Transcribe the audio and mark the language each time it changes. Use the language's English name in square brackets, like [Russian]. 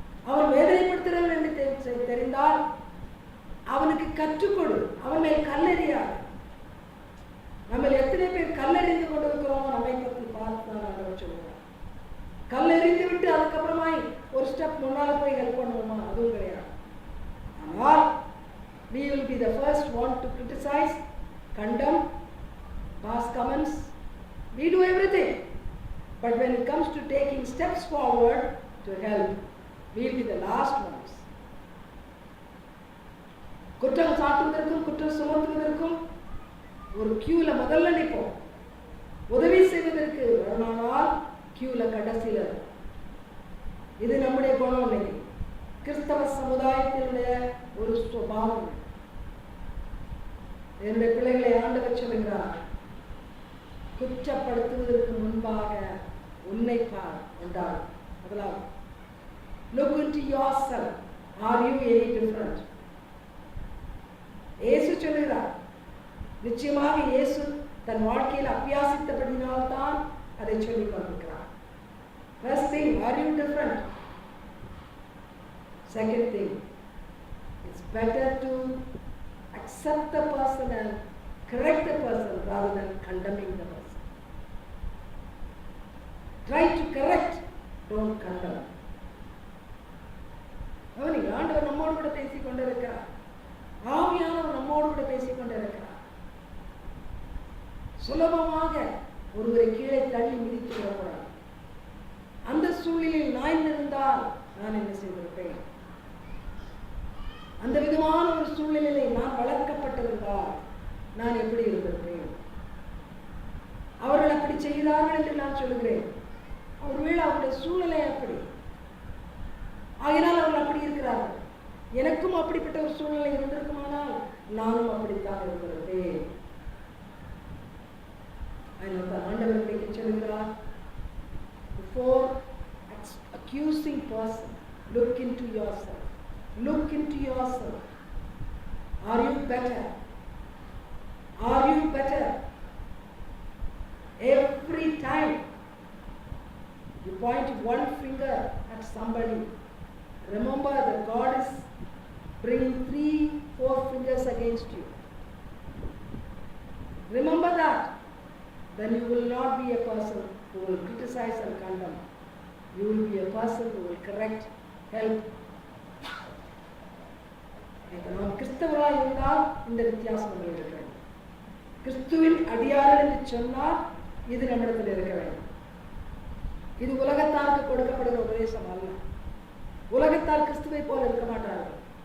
[Tamil] அவன் வேதனைப்படுத்துகிறவன் என்று தெரிந்தால் அவனுக்கு கற்றுக்கொடு, அவன் மேல் கல்லெறியாது. நம்ம எத்தனை பேர் கல்லெறிந்து கொண்டிருக்கிறோம் நம்மை பற்றி பார்த்து சொல்லுவார். கல்லெறிந்து விட்டு அதுக்கப்புறமாய் ஒரு ஸ்டெப் முன்னால் போய் ஹெல்ப் பண்ணுவோமா? அதுவும் கிடையாது. ஆனால் [English] we will be the first one to criticize, condemn, pass comments. We do everything. But when it comes to taking steps forward to help, we will be the last ones. [Tamil] குற்றம் சாட்டுவதற்கும் குற்றம் சுமத்துவதற்கும் ஒரு கியூல முதல்ல நிற்போம். உதவி செய்வதற்கு ஆனால் கியூல கடைசியில. இது நம்முடைய குணம் இல்லை, கிறிஸ்தவ சமுதாயத்தினுடைய ஒரு சுபாவம். என்னுடைய பிள்ளைகளை ஆண்டவர் சொல்லுகிறார், குற்றப்படுத்துவதற்கு முன்பாக உன்னை பார் என்றார். முதலாவது, [English] look into yourself. Are you any different? [Tamil] இயேசு சொல்லுகிறார். நிச்சயமாக இயேசு தன் வாழ்க்கையில் அபியாசித்தபடினால்தான் அதை சொல்லிக் கொண்டிருக்கிறார். [English] First thing, are you different? Second thing, it's better to accept the person and correct the person rather than condemning the person. Try to correct, don't condemn. [Tamil] ஆண்டவர் நம்மோடு கூட பேசிக் கொண்டிருக்கிறார். ஆவியானவர் நம்மோடு கூட பேசிக் கொண்டிருக்கிறார். சுலபமாக ஒருவரை கீழே தள்ளி மிதித்து விடக்கூடாது. அந்த சூழ்நிலையில் நான் இருந்தால் நான் என்ன செய்திருப்பேன்? அந்த விதமான ஒரு சூழ்நிலையை நான் வளர்க்கப்பட்டிருந்தால் நான் எப்படி இருந்திருப்பேன்? அவர்கள் அப்படி செய்தார்கள் என்று நான் சொல்லுகிறேன். ஒருவேளை அவருடைய சூழ்நிலை அப்படி, ஆகினால் அவர்கள் அப்படி இருக்கிறார்கள். எனக்கும் அப்படிப்பட்ட ஒரு சூழ்நிலை இருந்திருக்குமானால் நானும் அப்படித்தான் இருந்திருப்பேன். அதனால் ஆண்டவர் இன்றைக்கு சொல்கிறார், [English] before accusing person, look into yourself. Look into yourself. Are you better? Are you better? Every time you point one finger at somebody, remember that God is bringing 3-4 fingers against you. Remember that. Then you will not be a person who will criticize and condemn. You will be a person who will correct, help. [Tamil] நாம் கிறிஸ்தவராக இருந்தால் இந்த வித்தியாசங்கள் இருக்க வேண்டும். கிறிஸ்துவின் அடியார்கள் என்று சொன்னால் இது நம்மிடத்தில் இருக்க வேண்டும். இது உலகத்தாருக்கு கொடுக்கப்படுகிற உபதேசம் அல்ல. உலகத்தார் கிறிஸ்துவை போல இருக்க மாட்டார்கள்.